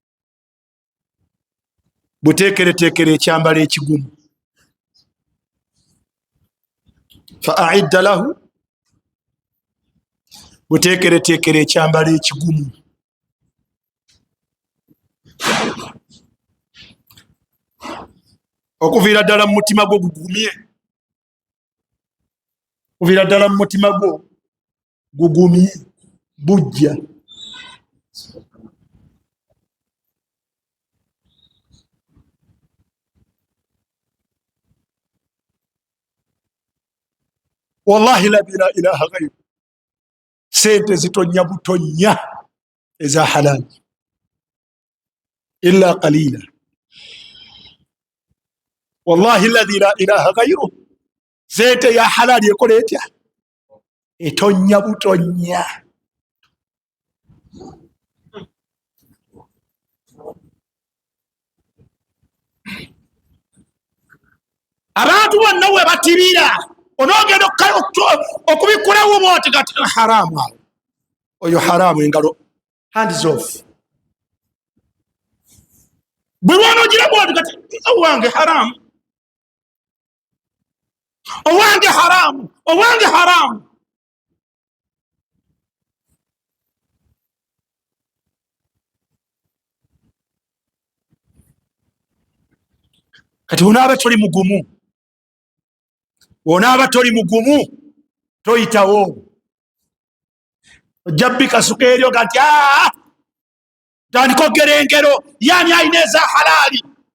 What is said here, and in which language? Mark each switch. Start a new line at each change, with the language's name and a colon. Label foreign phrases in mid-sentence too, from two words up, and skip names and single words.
Ganda: buteekereteekere ekyambalo ekigumu
Arabic: فأعد له
Ganda: buteekereteekere ekyambalo ekigumu okuviira ddala mu mutima gwo gugumye okuviira ddala mu mutima gwo gugumye bujja
Arabic: والله لا إله غيره
Ganda: sente zitonya butonya eza halal
Arabic: إلا قليلا والله الذي لا إله غيره
Ganda: sente ya halal ekola etya etonya butonya. Abantu bonna we batibira onogenda okubikulawo bwoti kati haramu oyo haramu engalo
English: hands off
Ganda: bwe wanogira bwoti kati owange haramu owange haramu owange haramu kati onaaba toli mugumu onaaba toli mugumu toyitawo ojjabbi kasuka eryo kati tandika ogerengero yani ayina eza halali